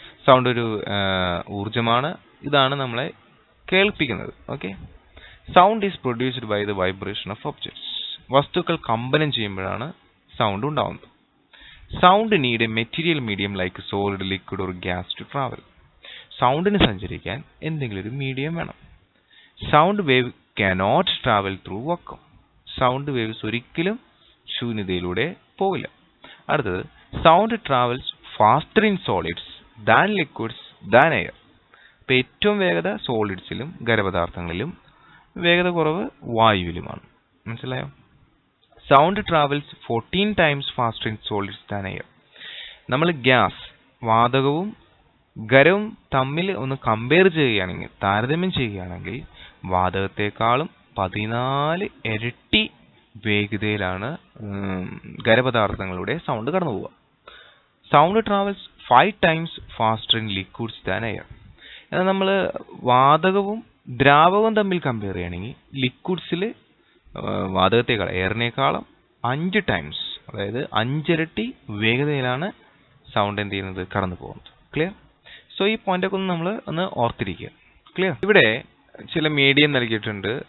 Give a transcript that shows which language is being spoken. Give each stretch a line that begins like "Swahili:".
Malayalam: Sound ഒരു ഊർജമാണ്, ഇതാണ് നമ്മളെ കേൾപ്പിക്കുന്നത്. Okay.
English: Sound is produced by the vibration of objects.
Malayalam: വസ്തുക്കൾ കമ്പനം ചെയ്യുമ്പോഴാണ് സൗണ്ട് ഉണ്ടാവുന്നത്.
English: Sound need a material medium like solid, liquid or gas to travel.
Malayalam: സൗണ്ടിന് സഞ്ചരിക്കാൻ എന്തെങ്കിലും ഒരു മീഡിയം വേണം.
English: Sound wave cannot travel through vacuum.
Malayalam: Sound waves ഒരിക്കലും ശൂന്യതയിലൂടെ പോവില്ല.
English: അടുത്തത്, sound travels faster in solids than liquids than air.
Malayalam: ഇപ്പം ഏറ്റവും വേഗത സോളിഡ്സിലും ഖരപദാർത്ഥങ്ങളിലും, വേഗത കുറവ് വായുവിലുമാണ്. മനസ്സിലായോ?
English: Sound travels 14 times faster in solids than air.
Malayalam: നമ്മൾ ഗ്യാസ്, വാതകവും ഖരവും തമ്മിൽ ഒന്ന് കമ്പയർ ചെയ്യുകയാണെങ്കിൽ, താരതമ്യം ചെയ്യുകയാണെങ്കിൽ വാതകത്തെക്കാളും 14 ഇരട്ടി വേഗതയിലാണ് ഖരപദാർത്ഥങ്ങളുടെ സൗണ്ട് കടന്നു പോവുക.
English: Sound travels 5 times faster in liquids than air.
Malayalam: എന്നാൽ നമ്മൾ വാതകവും ദ്രാവകവും തമ്മിൽ കമ്പയർ ചെയ്യുകയാണെങ്കിൽ ലിക്വിഡ്സിൽ വാതകത്തെക്കാൾ, എയറിനേക്കാളും
English: 5 times,
Malayalam: അതായത് 5 ഇരട്ടി വേഗതയിലാണ് സൗണ്ട് എന്ത് ചെയ്യുന്നത്, കടന്നു പോകുന്നത്. ക്ലിയർ? സോ ഈ പോയിന്റൊക്കെ നമ്മൾ ഒന്ന് ഓർത്തിരിക്കുക. ക്ലിയർ? ഇവിടെ ചില മീഡിയം നൽകിയിട്ടുണ്ട്.